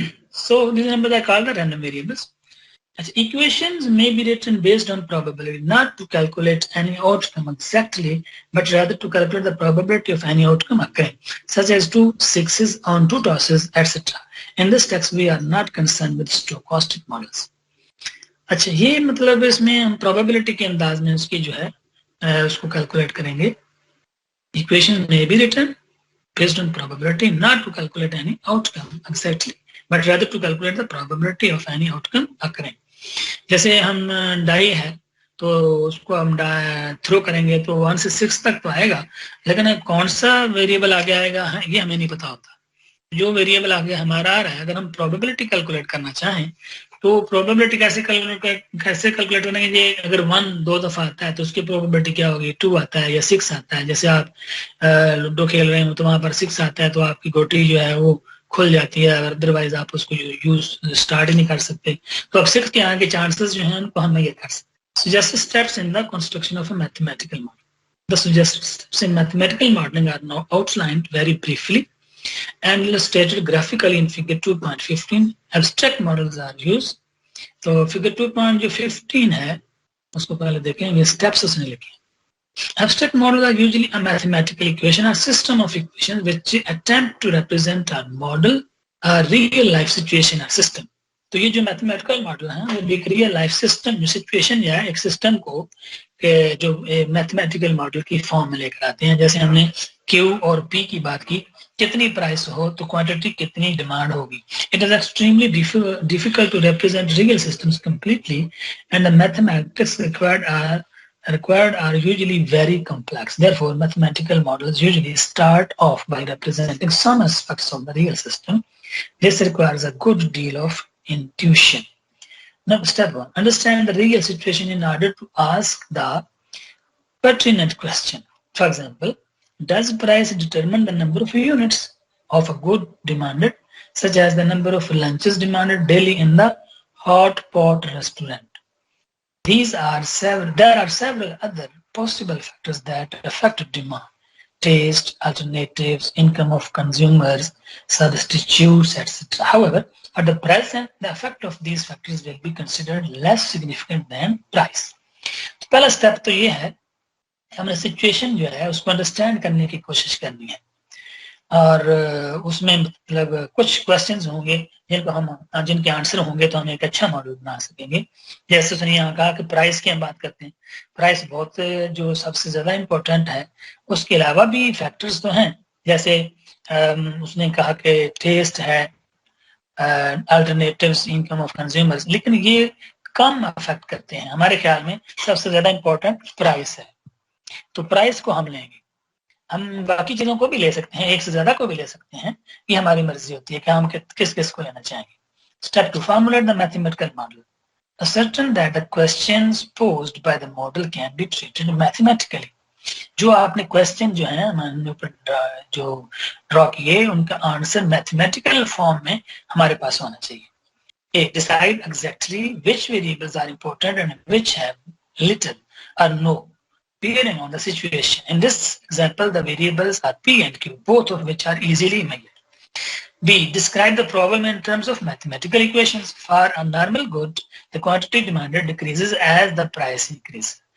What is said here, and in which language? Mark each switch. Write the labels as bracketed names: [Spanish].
[English] So these numbers are called the random variables. Equations may be written based on probability, not to calculate any outcome exactly, but rather to calculate the probability of any outcome occurring, such as 2 6s on 2 tosses, etc. In this text, we are not concerned with stochastic models. [Hindi] अच्छा, ये मतलब इसमें हम probability के अंदाज में उसकी जो है उसको calculate करेंगे. [English] Equations may be written based on probability, not to calculate any outcome exactly, but rather to calculate the probability of any outcome occurring. [Hindi] जैसे हम डाई है तो उसको हम थ्रो करेंगे तो 1 से 6 तक तो आएगा, लेकिन कौन सा वेरिएबल आगे आएगा ये हमें नहीं पता होता. जो वेरिएबल आगे हमारा आ रहा है, अगर हम प्रोबेबिलिटी कैलकुलेट करना चाहें तो प्रोबेबिलिटी कैसे कैलकुलेट करेंगे. ये अगर 1 2 दफा आता है तो उसकी प्रोबेबिलिटी क्या होगी, 2 आता है या 6 आता है. जैसे आप लूडो खेल रहे हो तो वहां पर 6 आता है तो आपकी गोटी जो है वो खुल जाती है, अदरवाइज आप उसको यूज स्टार्ट ही नहीं कर सकते. तो अब 6 के आगे चांसेस जो हैं उनको हम ये कर सकते. [English] Suggested steps in the construction of a mathematical model. The suggested steps in mathematical modeling are now outlined very briefly and illustrated graphically in figure 2.15. Abstract models are used. [Hindi] तो figure 2.15 है उसको पहले देखें, ये steps उसने लिखे. [English] Abstract models are usually a mathematical equation or system of equations which attempt to represent a model, a real life situation or system. [Hindi] तो ये जो मैथमेटिकल मॉडल है वो एक रियल लाइफ सिस्टम जो सिचुएशन या एक सिस्टम को जो मैथमेटिकल मॉडल की फॉर्म में लेकर आते हैं. जैसे हमने Q और P की बात की, कितनी प्राइस हो तो क्वांटिटी कितनी डिमांड होगी. [English] It is extremely difficult to represent real systems completely and the mathematics required are usually very complex. Therefore, mathematical models usually start off by representing some aspects of the real system. This requires a good deal of intuition. Now, step 1, understand the real situation in order to ask the pertinent question. For example, does price determine the number of units of a good demanded, such as the number of lunches demanded daily in the hot pot restaurant? There are several other possible factors that affect demand: taste, alternatives, income of consumers, substitutes, etc. However, at the present, the effect of these factors will be considered less significant than price. [Hindi] पहला step तो ये है, हमें situation जो है उसको understand करने की कोशिश करनी है. और उसमें मतलब कुछ क्वेश्चंस होंगे जिनके आंसर होंगे तो हम एक अच्छा मॉडल बना सकेंगे। जैसे उसने यहाँ कहा कि प्राइस की हम बात करते हैं, प्राइस बहुत जो सबसे ज्यादा इम्पोर्टेंट है, उसके अलावा भी फैक्टर्स तो हैं, जैसे उसने कहा कि टेस्ट है, अल्टरनेटिव्स, इनकम ऑफ कंज्यूमर्स, लेकिन ये कम अफेक्ट करते हैं। हमारे ख्याल में सबसे ज्यादा इम्पोर्टेंट प्राइस है, तो प्राइस को हम लेंगे। हम बाकी चीजों को भी ले सकते हैं, एक से ज्यादा को भी ले सकते हैं, ये हमारी मर्जी होती है कि हम किस किस को लेना चाहेंगे। [English] Step 2, formulate the mathematical model, ascertain that the questions posed by the model can be treated mathematically। [Hindi] जो आपने क्वेश्चन जो है हमने ऊपर जो ड्रॉ किए, उनका आंसर मैथमेटिकल फॉर्म में हमारे पास होना चाहिए। [English] A, decide exactly which variables are important and which have little or no bearing on the situation. In this example, the variables are P and Q, both of which are easily measured. B, describe the problem in terms of mathematical equations. For a normal good, the quantity demanded decreases as the price increases.